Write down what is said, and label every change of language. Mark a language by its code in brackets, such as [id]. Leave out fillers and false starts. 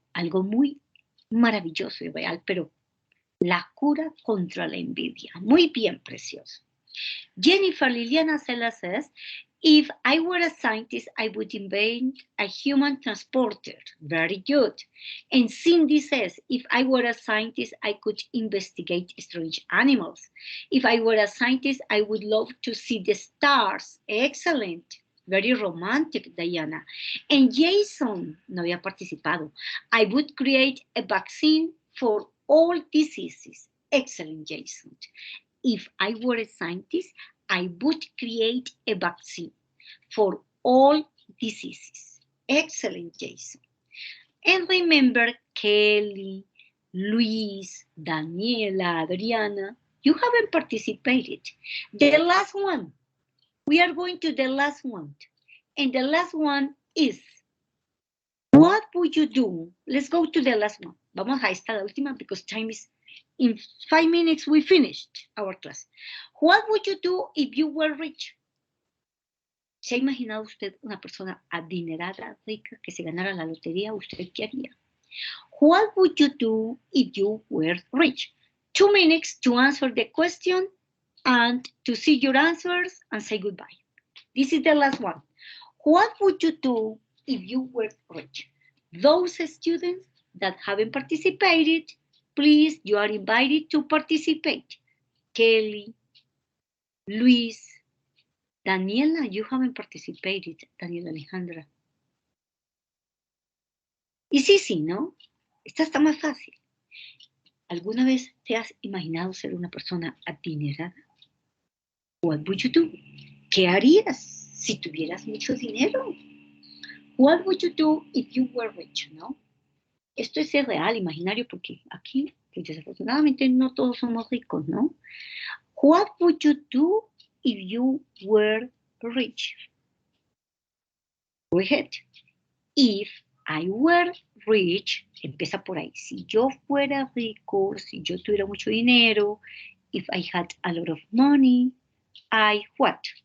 [es] Algo muy maravilloso y real, pero la cura contra la envidia. Muy bien, precioso. [en] Jennifer Liliana Cela says, if I were a scientist, I would invent a human transporter. Very good. And Cindy says, if I were a scientist, I could investigate strange animals. If I were a scientist, I would love to see the stars. Excellent. Very romantic, Diana. [es] And Jason, no había participado. [en] I would create a vaccine for all diseases. Excellent, Jason. If I were a scientist, I would create a vaccine for all diseases. Excellent, Jason. And remember, Kelly, Luis, Daniela, Adriana, you haven't participated. The last one. We are going to the last one. And the last one is, what would you do? Let's go to the last one. [es] Vamos a esta la última [en] because time is, in 5 minutes we finished our class. What would you do if you were rich? [es] ¿Se ha imaginado usted una persona adinerada, rica, que se ganara la lotería? ¿Usted qué haría? [en] What would you do if you were rich? 2 minutes to answer the question and to see your answers and say goodbye. This is the last one. What would you do if you were rich? Those students that haven't participated, please, you are invited to participate. Kelly, Luis, Daniela, you haven't participated, Daniela Alejandra. [es] Es [en] easy, [es] ¿no? Esta está más fácil. ¿Alguna vez te has imaginado ser una persona adinerada? [en] What would you do? [es] ¿Qué harías si tuvieras mucho dinero? [en] What would you do if you were rich, no? [es] Esto es real, imaginario, porque aquí, pues desafortunadamente, no todos somos ricos, ¿no? [en] What would you do if you were rich? Go ahead. If I were rich, [es] empieza por ahí. Si yo fuera rico, si yo tuviera mucho dinero, [en] if I had a lot of money, I what?